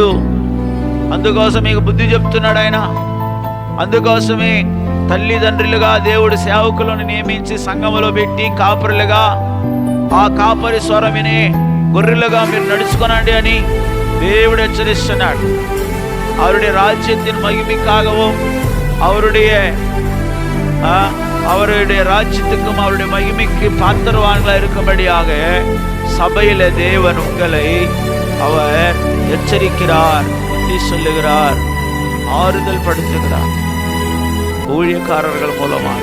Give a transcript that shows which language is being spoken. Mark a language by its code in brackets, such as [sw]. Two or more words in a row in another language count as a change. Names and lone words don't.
[te] అందుకోసం మీకు బుద్ధి చెప్తున్నాడు ఆయన. అందుకోసమే తల్లిదండ్రులుగా దేవుడు సేవకులను నియమించి సంఘములో పెట్టి కాపరులుగా, ఆ కాపరి స్వరం విని గొర్రెలుగా మీరు నడుచుకోనండి అని దేవుడు హెచ్చరిస్తున్నాడు. [ta] அவருடைய ராஜ்யத்தின் மகிமைக்காகவும் அவருடைய ராஜ்யத்துக்கும் அவருடைய மகிமைக்கு பாத்திரவான்களா இருக்கும்படியாக சபையில தேவன் உங்களை அவர் எச்சரிக்கிறார், புத்தி சொல்லுகிறார், ஆறுதல் படுத்துகிறார் ஊழியக்காரர்கள் மூலமாக.